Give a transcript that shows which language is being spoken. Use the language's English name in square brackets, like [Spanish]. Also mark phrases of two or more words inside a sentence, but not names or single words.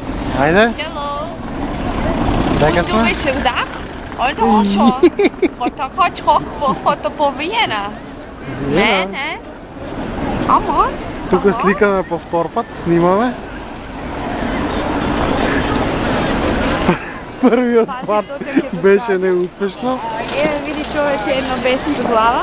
[Macedonian] Ајде. Hello. Дека [German] Du [Macedonian] сме? [German] bist schon da? Alter, Osho. Hat [Macedonian] по Виена. Не, не. Ама. Тука сликаме по втор пат, снимаме. Првиот пат беше неуспешно. Види човече едно без глава.